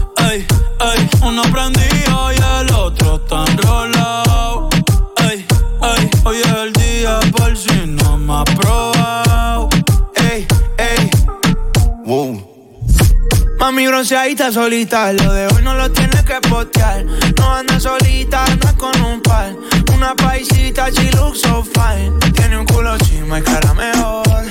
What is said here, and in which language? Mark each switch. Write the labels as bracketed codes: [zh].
[es] Ey, ey, uno prendido y el otro está enrolado. Ey, ey, hoy es el día por si no me ha probado. Ey, ey, wow. Mami bronceadita solita, lo de hoy no lo tienes que postear. No andas solita, andas con un par. Una paisita, [en] she looks so fine. [es] Tiene un culo chima y cara mejor.